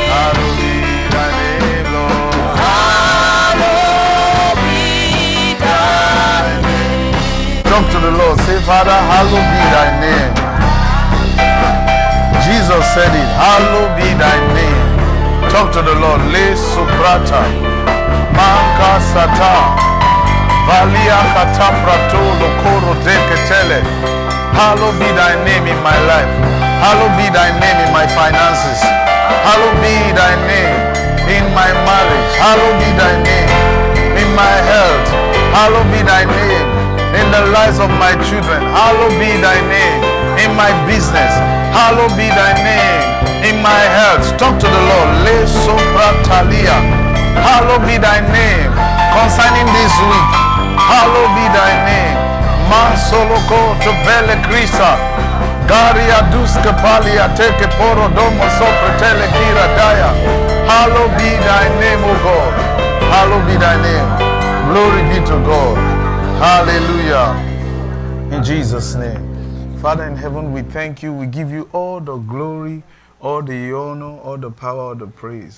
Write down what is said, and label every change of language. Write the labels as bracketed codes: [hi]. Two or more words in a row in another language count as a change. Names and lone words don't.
[en] Hallowed be thy name, Lord. Hallowed be thy name. Talk to the Lord. Say, Father, hallowed be thy name. Jesus said it. Hallowed be thy name. Talk to the Lord. Le suprata. Manka sata. Valia kataprato lokoro deketele. Hallowed be thy name in my life. Hallowed be thy name in my finances. Hallowed be thy name In my marriage, hallowed be thy name. In my health, hallowed be thy name. In the lives of my children, hallowed be thy name. In my business, hallowed be thy name. In my health, talk to the Lord. Le sopratalia, hallowed be thy name. Concerning this week, hallowed be thy name. Man soloko to bele krisa. Garia duske palia teke poro domo sopretele kira daya. Hallowed be thy name, O God. Hallowed be thy name. Glory be to God. Hallelujah. In Jesus' name. Father in heaven, we thank you. We give you all the glory, all the honor, all the power, all the praise.